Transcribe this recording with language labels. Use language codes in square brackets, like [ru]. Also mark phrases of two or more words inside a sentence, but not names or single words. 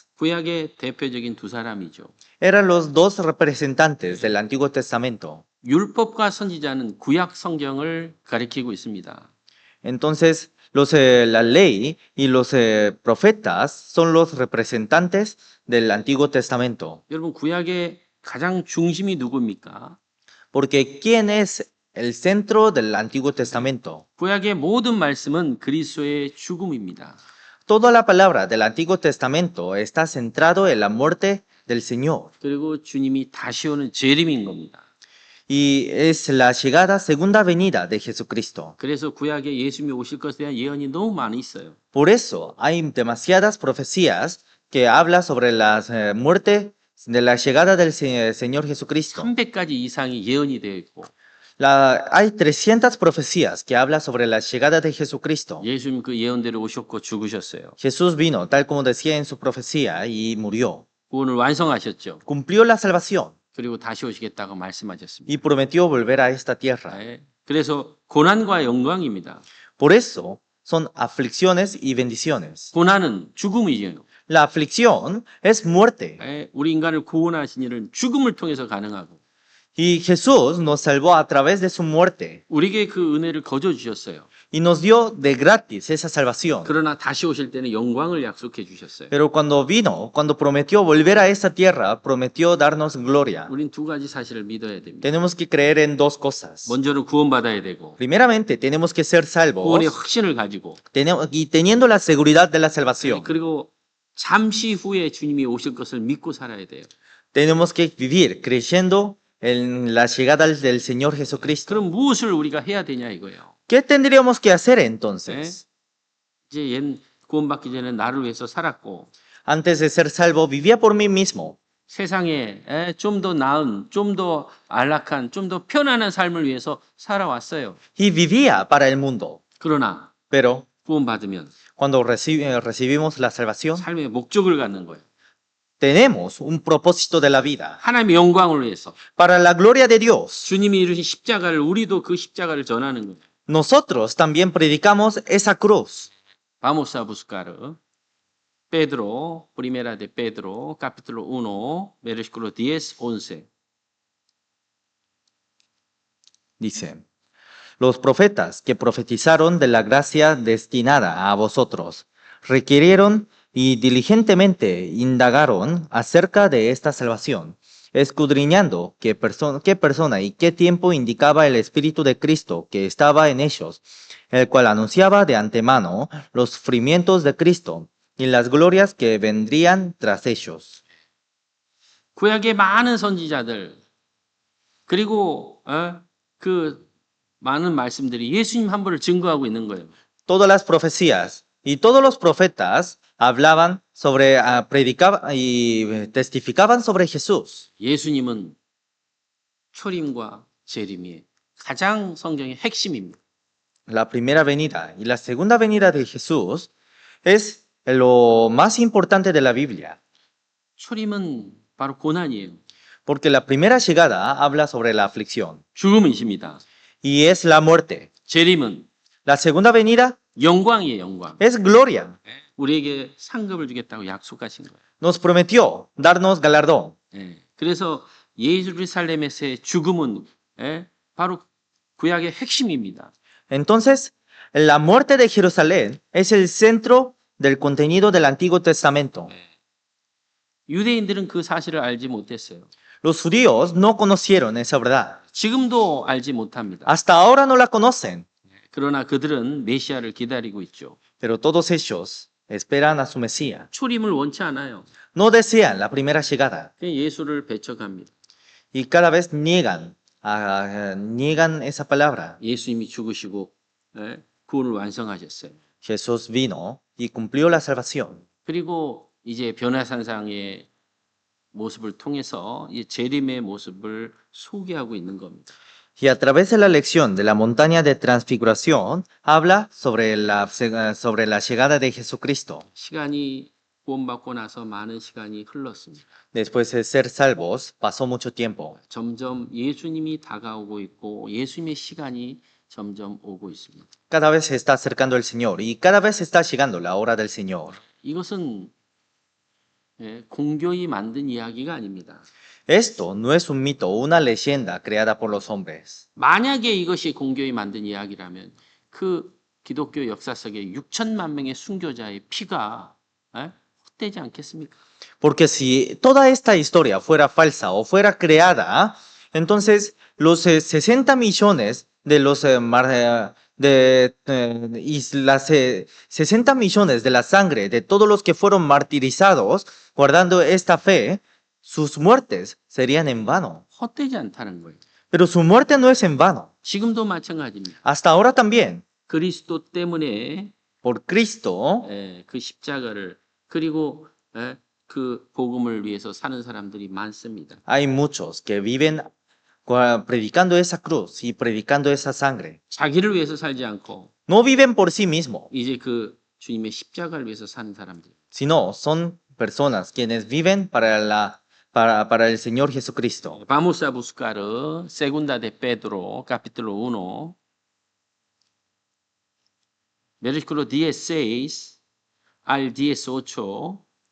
[ko] 구약의 대표적인 두 사람이죠. [es] Eran los dos representantes del Antiguo Testamento. [ko] 율법과 선지자는 구약 성경을 가리키고 있습니다. [es] Entonces, la ley y los profetas son los representantes del Antiguo Testamento. [ko] 여러분 구약의 가장 중심이 누굽니까? [es] Porque ¿quién es el centro del Antiguo Testamento? [ko] 구약의 모든 말씀은 그리스도의 죽음입니다. [es] Toda la palabra del Antiguo Testamento está centrado en la muerte del Señor. [ko] 그리고 주님이 다시 오는 재림인 겁니다. [es] Y es la llegada, segunda venida de Jesucristo. [ko] 그래서 구약에 예수님이 오실 것에 대한 예언이 너무 많이 있어요. [es] Por eso hay demasiadas profecías que hablan sobre la muerte de la llegada del Señor Jesucristo. [ko] 300가지 이상이 예언이 되어 있고 [es] Hay 300 profecías que hablan sobre la llegada de Jesucristo. [ko] 예수님 그 예언대로 오셨고 죽으셨어요. [es] Jesús vino, tal como decía en su profecía, y murió. [ko] 구원을 완성하셨죠. [es] Cumplió la salvación [ko] 그리고 다시 오시겠다고 말씀하셨습니다. [es] y prometió volver a esta tierra. [ko] 네. 그래서 고난과 영광입니다. [es] Por eso son aflicciones y bendiciones. [ko] 고난은 죽음이에요. [es] La aflicción es muerte. [ko] 네. 우리 인간을 구원하신 일은 죽음을 통해서 가능하고 [es] Y Jesús nos salvó a través de su muerte [ko] 우리에게 그 은혜를 거저 주셨어요. [es] y nos dio de gratis esa salvación. [ko] 그러나 다시 오실 때는 영광을 약속해 주셨어요. [es] Pero cuando vino, cuando prometió volver a esta tierra, prometió darnos gloria. [ko] 우린 두 가지 사실을 믿어야 됩니다. [es] Tenemos que creer en 2 cosas. [ko] 먼저는 구원받아야 되고 [es] Primeramente, tenemos que ser salvos [ko] 구원의 확신을 가지고 [es] y teniendo la seguridad de la salvación. [ko] 그리고 잠시 후에 주님이 오실 것을 믿고 살아야 돼요. [es] Tenemos que vivir creyendo en la llegada del Señor Jesucristo. [ko] 그럼 무엇을 우리가 해야 되냐 이거예요. [es] ¿Qué tendríamos que hacer entonces? [ko] 이제 옛 구원받기 전에 나를 위해서 살았고 [es] Antes de ser salvo, vivía por mí mismo. [ko] 세상에 좀 더 나은, 좀 더 안락한, 좀 더 편안한 삶을 위해서 살아왔어요. [es] Y vivía para el mundo. [ko] 그러나 [es] Pero [ko] 구원받으면 [es] cuando recibimos la salvación, [ko] 삶의 목적을 갖는 거예요. [es] tenemos un propósito de la vida. [ko] 하나님의 영광을 위해서 [es] Para la gloria de Dios, [ko] 주님이 이루신 십자가를 우리도 그 십자가를 전하는 거예요. [es] nosotros también predicamos esa cruz. Vamos a buscar Pedro, primera de Pedro, capítulo 1, versículo 10, 11. Dice, los profetas que profetizaron de la gracia destinada a vosotros requirieron y diligentemente indagaron acerca de esta salvación, escudriñando qué persona y qué tiempo indicaba el Espíritu de Cristo que estaba en ellos, el cual anunciaba de antemano los sufrimientos de Cristo y las glorias que vendrían tras ellos. [ko] 구약의 많은 선지자들 그리고 그 많은 말씀들이 예수님 한 분을 증거하고 있는 거예요. [es] Todas las profecías Y todos los profetas hablaban sobre, predicaban y testificaban sobre Jesús. [ko] 예수님은 초림과 재림이 가장 성경의 핵심입니다. [es] La primera venida y la segunda venida de Jesús es lo más importante de la Biblia, [ko] 초림은 바로 고난이에요. [es] porque la primera llegada habla sobre la aflicción [ko] 죽음이십니다. [es] y es la muerte. [ko] 재림은 [es] La segunda venida [ko] 영광이에요, 영광. [es] es gloria. [ko] 우리에게 상급을 주겠다고 약속하신 거예요. [es] Nos prometió darnos galardón. [ko] 예. 그래서 예루살렘에서의 죽음은 바로 구약의 핵심입니다. [es] Entonces, la muerte de Jerusalén es el centro del contenido del Antiguo Testamento. [ko] 유대인들은 그 사실을 알지 못했어요. [es] Los judíos no conocieron esa verdad. [ko] 지금도 알지 못합니다. [es] Hasta ahora no la conocen, [ko] 그러나 그들은 메시아를 기다리고 있죠. [es] pero todos ellos esperan a su Mesías. [ko] 초림을 원치 않아요. [es] No desean la primera llegada [ko] 그냥 예수를 배척합니다. [es] y cada vez niegan esa palabra. [ko] 예수님이 죽으시고 구원을 완성하셨어요. [es] Jesús vino y cumplió la salvación. [ko] 그리고 이제 변화산상의 모습을 통해서 이 재림의 모습을 소개하고 있는 겁니다. [es] Y a través de la lección de la montaña de transfiguración, habla sobre la llegada de Jesucristo. [ko] 시간이 구원받고 나서 많은 시간이 흘렀습니다. [es] Después de ser salvos, pasó mucho tiempo. [ko] 점점 예수님이 다가오고 있고 예수님의 시간이 점점 오고 있습니다. [es] Cada vez se está acercando el Señor y cada vez está llegando la hora del Señor. [ko] 이것은 공교히 만든 이야기가 아닙니다. [es] Esto no es un mito o una leyenda creada por los hombres. [ko] 만약에 이것이 공교히 만든 이야기라면 그 기독교 역사 속에 6천만 명의 순교자의 피가 헛되지 않겠습니까? [es] Porque si toda esta historia fuera falsa o fuera creada, entonces los 60 millones de los y las 60 millones de la sangre de todos los que fueron martirizados guardando esta fe, sus muertes serían en vano. [ko] 헛되지 않다는 거예요. [es] Pero su muerte no es en vano. [ko] 지금도 마찬가지입니다. [es] Hasta ahora también, [ko] 그리스도 때문에 [es] por Cristo, [ko] 그 십자가를 그리고 그 복음을 위해서 사는 사람들이 많습니다. [es] hay muchos que viven predicando esa cruz y predicando esa sangre. [ko] 자기를 위해서 살지 않고 [es] No viven por sí mismos, [ko] 이제 그 주님의 십자가를 위해서 사는 사람들. [es] sino son personas quienes viven para el Señor Jesucristo. Vamos a buscar Segunda de Pedro, capítulo 1, versículo 16 al 18.